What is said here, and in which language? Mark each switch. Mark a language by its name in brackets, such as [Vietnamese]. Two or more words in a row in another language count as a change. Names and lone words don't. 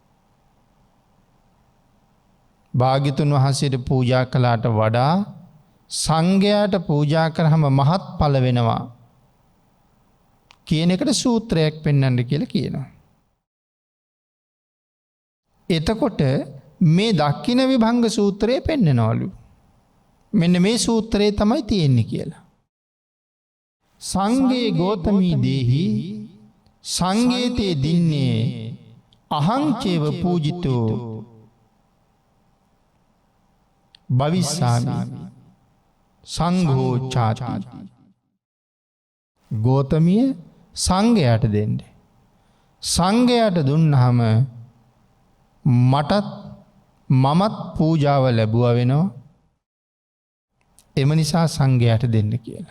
[Sinhala] භාග්‍යතුන් වහන්සේට පූජා කළාට වඩා සංඝයාට පූජා කරාම මහත්ඵල වෙනවා කියන එකට සූත්‍රයක් පෙන්වන්න කියලා කියනවා. එතකොට මේ දක්ඛින විභංග සූත්‍රය පෙන්නනවලු. මෙන්න මේ සූත්‍රය තමයි තියෙන්නේ කියලා. [Pali] සංඝේ ගෝතමී දේහි සංඝේතේ දින්නේ අහං චේව පූජිතෝ භවිස්සාමි සංඝෝ චාති. [Sinhala] ගෝතමිය සංඝයාට දෙන්න. සංඝයාට දුන්නාම මමත් පූජාව ලැබුවා වෙනවා. එම නිසා සංඝයාට දෙන්න කියලා.